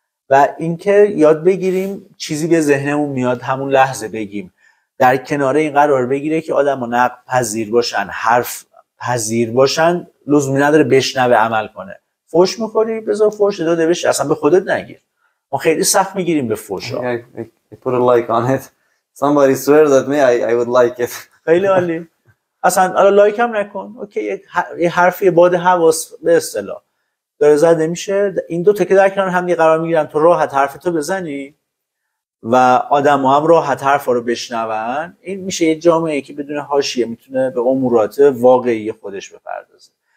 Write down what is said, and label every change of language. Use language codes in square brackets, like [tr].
[fa] و اینکه یاد بگیریم چیزی به ذهنمون میاد همون لحظه بگیم. در کنار این قرار بگیره که آدم‌ها نقد پذیر باشن، حرف پذیر باشن، لزومی نداره بشنوه عمل کنه. فوش می‌خوری بذار فوش داده بشه، اصلا به خودت نگیر. ما خیلی سخت میگیریم به فوشا. [en] I put a like on it. Somebody swears at me, I would like it. [fa] خیلی عالی. اصلا حالا لایک هم نکن. اوکی یه حرفی باد حواس به اصطلاح داره زده میشه، این دو تا که در کنار هم قرار میگیرن، تو راحت حرفتو بزنی و آدم‌ها هم راحت حرفا رو بشنون. این میشه یه جامعه‌ای که بدون حاشیه میتونه به امورات واقعی خودش بپردازه.